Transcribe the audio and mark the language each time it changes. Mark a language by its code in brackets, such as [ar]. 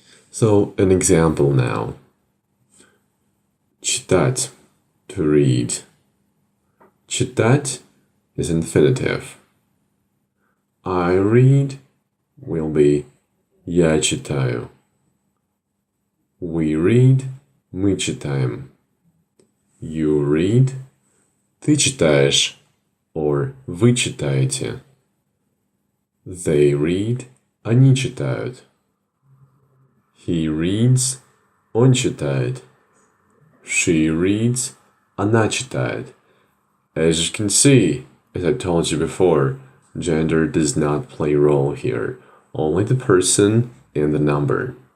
[en] So an example now. Читать, to read. Читать is infinitive. I read will be [ru] я читаю. [en] We read, [ru] мы читаем. [en] You read, [ru] ты читаешь, or вы читаете. [en] They read, [ru] они читают. [en] He reads, [ru] он читает. [en] She reads, [ru] она читает. [en] As you can see, as I told you before, gender does not play a role here, only the person and the number.